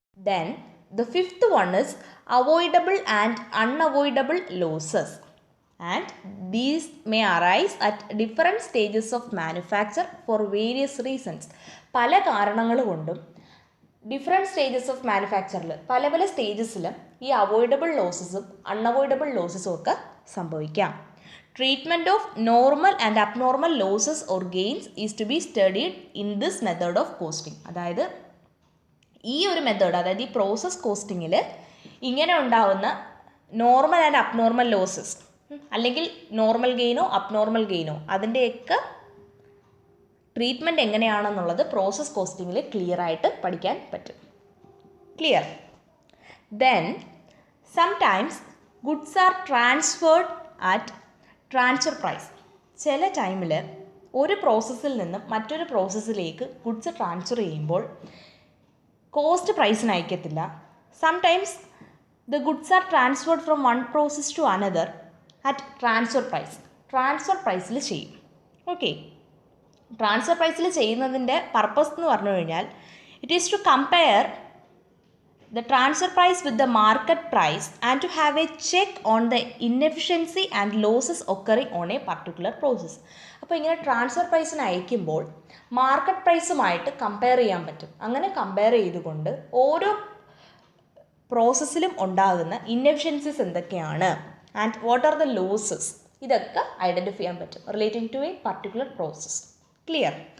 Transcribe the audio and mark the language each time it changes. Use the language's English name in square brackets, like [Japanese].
[English] Then the fifth one is avoidable and unavoidable losses, and these may arise at different stages of manufacture for various reasons. [Malayalam] പല കാരണങ്ങൾ കൊണ്ടും different stages of മാനുഫാക്ചറിൽ പല സ്റ്റേജസിൽ ഈ avoidable ലോസസും unavoidable ലോസസും ഒക്കെ സംഭവിക്കാം. [English] Treatment of normal and abnormal losses or gains is to be studied in this method of costing. [Malayalam] അതായത് ഈ ഒരു മെത്തേഡ്, അതായത് ഈ പ്രോസസ് കോസ്റ്റിങ്ങിൽ ഇങ്ങനെ ഉണ്ടാവുന്ന നോർമൽ ആൻഡ് അബ്നോർമൽ ലോസസ് അല്ലെങ്കിൽ നോർമൽ ഗെയിനോ അബ്നോർമൽ ഗെയിനോ അതിൻ്റെയൊക്കെ ട്രീറ്റ്മെൻറ്റ് എങ്ങനെയാണെന്നുള്ളത് പ്രോസസ് കോസ്റ്റിങ്ങിൽ ക്ലിയർ ആയിട്ട് പഠിക്കാൻ പറ്റും. Clear? [English] Then sometimes goods are transferred at transfer price. [Malayalam] ചില ടൈമിൽ ഒരു പ്രോസസ്സിൽ നിന്നും മറ്റൊരു പ്രോസസ്സിലേക്ക് ഗുഡ്സ് ട്രാൻസ്ഫർ ചെയ്യുമ്പോൾ കോസ്റ്റ് പ്രൈസിന് അയക്കത്തില്ല. [English] Sometimes the goods are transferred from one process to another at transfer price. [Malayalam] Transfer പ്രൈസിൽ ചെയ്യും. [English] okay, [Malayalam] ട്രാൻസ്ഫർ പ്രൈസിൽ ചെയ്യുന്നതിൻ്റെ പർപ്പസ് എന്ന് പറഞ്ഞു കഴിഞ്ഞാൽ [English] It is to compare the transfer price with the market price and to have a check on the inefficiency and losses occurring on a particular process. [Malayalam] അപ്പോൾ ഇങ്ങനെ transfer പ്രൈസിന് അയക്കുമ്പോൾ മാർക്കറ്റ് പ്രൈസുമായിട്ട് കമ്പയർ ചെയ്യാൻ പറ്റും. അങ്ങനെ കമ്പയർ ചെയ്തുകൊണ്ട് ഓരോ പ്രോസസ്സിലും ഉണ്ടാകുന്ന ഇൻഎഫിഷ്യൻസീസ് എന്തൊക്കെയാണ് [English] and what are the losses, [Malayalam] ഇതൊക്കെ ഐഡൻറ്റിഫൈ ചെയ്യാൻ പറ്റും [English] Relating to a particular process. [Malayalam] Clear?